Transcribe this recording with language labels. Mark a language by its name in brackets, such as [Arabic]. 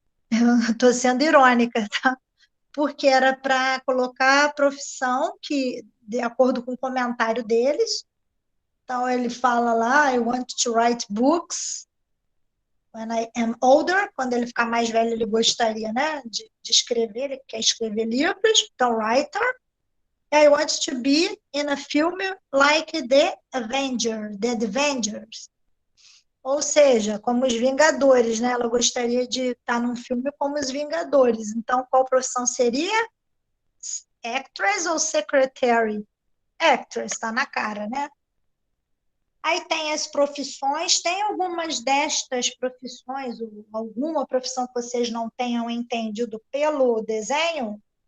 [Portuguese] Eu estou sendo irônica, tá? Porque era para colocar a profissão que, de acordo com o comentário deles, então ele fala lá, [English] I want to write books when I am older, [Portuguese] quando ele ficar mais velho ele gostaria, né, de escrever, ele quer escrever livros, então writer. [English] I want to be in a film like The Avengers. [Portuguese] Ou seja, como os Vingadores, né? Ela gostaria de estar num filme como os Vingadores. Então, qual profissão seria? Actress ou secretary? Actress, está na cara, né? Aí tem as profissões. Tem algumas destas profissões, ou alguma profissão que vocês não tenham entendido pelo desenho?